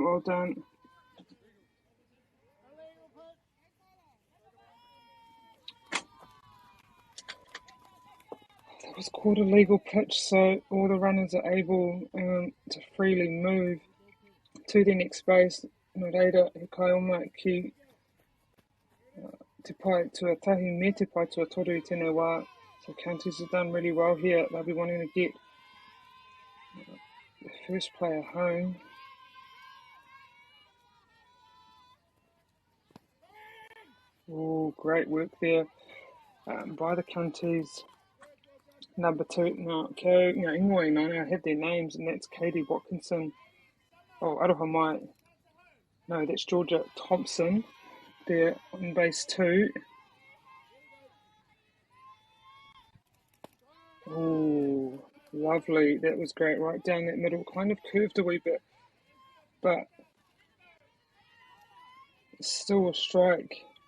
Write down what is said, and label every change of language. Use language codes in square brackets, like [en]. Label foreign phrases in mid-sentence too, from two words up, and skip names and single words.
[en] Well done. That was called a legal pitch, so all the runners are able to freely move to the next base. [mi] Nō reira, he kai oma ki te pai tuatahi me te pai tuatoru I tēnei wā. [en] So Counties have done really well here. They'll be wanting to get the first player home. Oh, great work there by the Counties. Number two, [mi] ingoe nana, [en] I have their names, and that's Katie Watkinson. [mi] Oh, aroha mai. [en] No, that's Georgia Thompson. There on base two. Oh, lovely. That was great. Right down that middle. Kind of curved a wee bit, but still a strike.